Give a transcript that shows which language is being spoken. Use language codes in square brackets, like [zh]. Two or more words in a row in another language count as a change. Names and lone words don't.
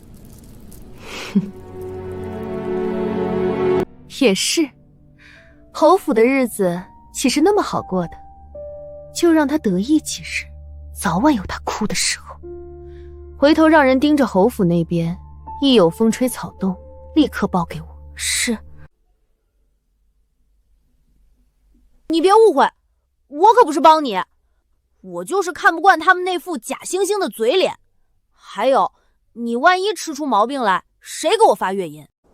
[zh] 也是，侯府的日子岂是那麼好過的？就让他得意几日，早晚有他哭的时候。回头讓人盯着侯府那邊，一有風吹草動，立刻報給我。是。你別誤會，我可不是幫你，我就是看不慣他們那副假惺惺的嘴臉。還有，你萬一吃出毛病來，誰給我發月銀？